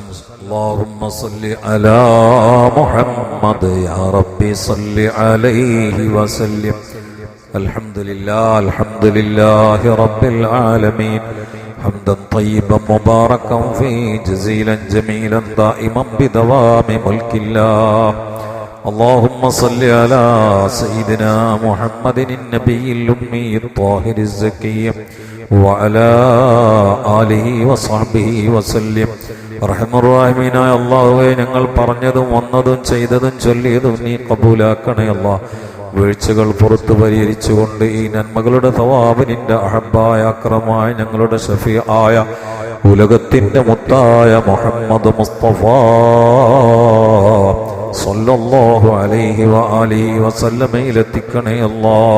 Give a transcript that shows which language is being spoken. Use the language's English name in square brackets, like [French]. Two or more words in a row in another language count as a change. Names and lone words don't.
[Arabic] اللهم صل على محمد يا ربي صل عليه وسلم. الحمد لله رب العالمين حمدا طيبا مباركا فيه جزيلا جميلا دائما بدوام ملك الله. اللهم صل على سيدنا محمد النبي الأمي الطاهر الزكي وعلى آله وصحبه وسلم. [Malayalam] റഹ്മാനായ അല്ലാഹുവേ, ഞങ്ങൾ പറഞ്ഞതും വന്നതും ചെയ്തതും ചൊല്ലിയതും നീ കബൂലാക്കണേ അല്ലാഹ്. വീഴ്ചകൾ പുറത്തു പരിഹരിച്ചുകൊണ്ട് ഈ നന്മകളുടെ തവാബ് നിന്റെ അഹബ്ബായ അക്രമായ ഞങ്ങളുടെ ഷഫീആയ ഉലകത്തിന്റെ മുത്തായ മുഹമ്മദ് മുസ്തഫ [Arabic] صلى الله عليه وآله [Malayalam] വസല്ലമയിലെത്തിക്കണേ അല്ലാഹ്.